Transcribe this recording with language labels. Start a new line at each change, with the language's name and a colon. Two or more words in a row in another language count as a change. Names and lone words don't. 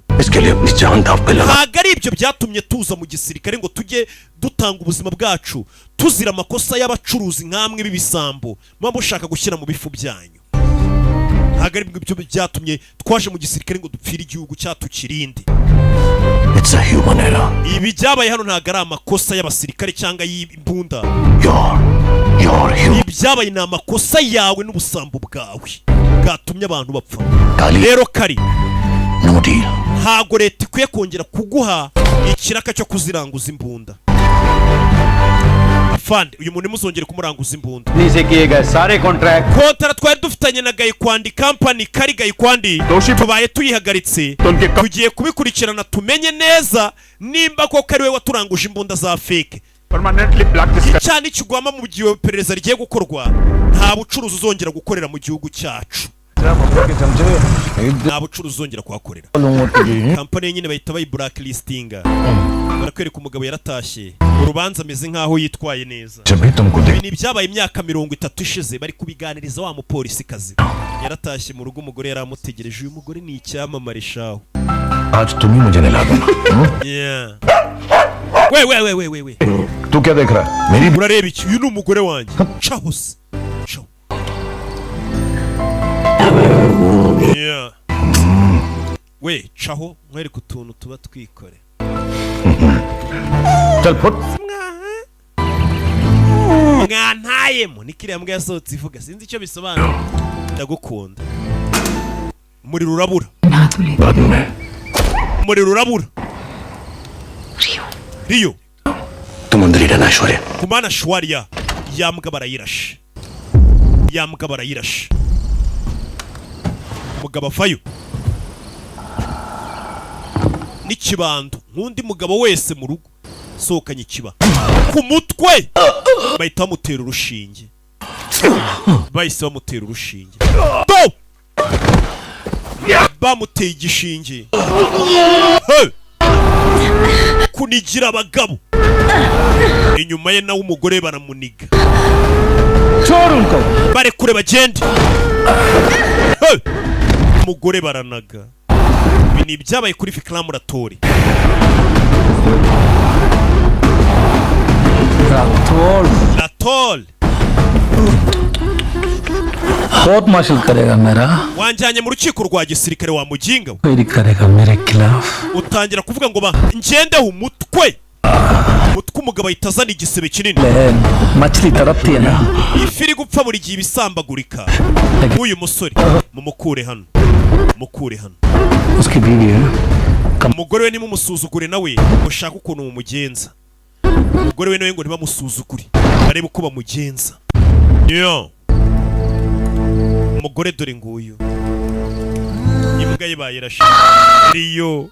Kinyarwanda: Ntago ari ibyo byatumye tuza mu gisirikare ngo tujye dutanga ubuzima bwacu tuzira amakosa y'abacuruzi nkamwe b'ibisambo muba mushaka gushyira mu bifu byanyu. ntabwo ari byo byatumye twaje mu gisirikare ngo dupfire igihugu cyatukirinde.
English: It's a human error.
Kinyarwanda: Ibi byabaye hano ntabwo ari amakosa y'abasirikare cyangwa y'imbunda.
English: You're human.
Kinyarwanda: Ibyabaye ni amakosa yawe n'ubusambo bwawe bwatumye abantu bapfa. Kali. Rero Kali,
English: No deal.
Kinyarwanda: ntabwo leta ikwiye kongera kuguha ikiraka cyo kuziranguza imbunda. Afande, uyu muntu muzongere kumuranguza imbunda.
Hindi: नीचे किए गए सारे कॉन्ट्रैक्ट
Kinyarwanda: Kontara twari dufitanye na Gayikwandi company Kari Gayikwandi tubaye tuyihagaritse. Tugiye kubikurikirana tumenye neza nimba koko ari we waturanguje imbunda za fake.
English: permanently black list
Kinyarwanda: Cyane kigwama mu gihe perereza rigiye gukorwa nta bucuruzi uzongera gukorera mu gihugu cyacu. Nta bucuruzi uzongera kuhakorera. Company nyine bahita bayi blacklistinga. Barakwereka umugabo yaratashye. Urubanza ameze nkaho yitwaye neza. Ibi byabaye imyaka 30 ishize bari kubiganiriza wa mupolisi kazi. Yaratashye mu rugo umugore yaramutegereje. Uyu mugore ni icyamamare shaho.
Hindi: आज तुम ही मुझे नहीं लाना.
Kinyarwanda: Yeah. We.
Hindi: तू क्या देख रहा है? मेरी
Kinyarwanda: Urareba iki? Uyu ni umugore wanjye. Chahose. Chaho. Yeah. We, chaho, mwere kutuntu tuba twikore.
Hindi: चल फुट.
Kinyarwanda: Mwantayemo nikiriya mbwa yasohotse ivuga sinzi icyo bisobanura. Ndagukunda. Umuriro urabura.
Hindi: बाद में.
Kinyarwanda: Umuriro urabura. Rio.
Hindi: तुम अंदर ही रहना शौर्य.
Kinyarwanda: Kumana shwariya. Yambwa barayirashe. Yambwa barayirashe. Mugabo avayo. N'ikibando nkundi mugabo wese mu rugo sohokanye ikiba ku mutwe bahita bamutera urushinge. Bahise bamutera urushinge. To! Bamuteye igishinge. Hey! Kunigira abagabo. Inyuma ye nawe umugore baramuniga.
Hindi: छोड़ उनको.
Kinyarwanda: Bare kure bagende. Hey! Umugore baranaga. Ibi ni ibyabaye kuri Fikram Muratori. Ratol.
Hindi: कोर्ट मार्शल करेगा मेरा.
Kinyarwanda: Wanjanye mu rukiko rwa gisirikare wa muginga.
Hindi: कोई करेगा मेरे खिलाफ.
Kinyarwanda: Utangira kuvuga ngo ngendeho umutwe. Umutwe umugabo itazana igisebe kinini.
Hindi: मछली तड़पती है ना.
Kinyarwanda: Ifiri gupfa buri gihe ibisambagurika. Uyu musore mumukure hano. Mukure hano.
Hindi: उसकी बीवी है.
Kinyarwanda: Umugore we nimumusuzugure nawe ushaka ukuntu mumugenza. Umugore we nawe ngo ntibamusuzugure. Barebe uko bamugenza. Yo. Umugore dore nguyu. Imbwa ye bayirashe. Rio.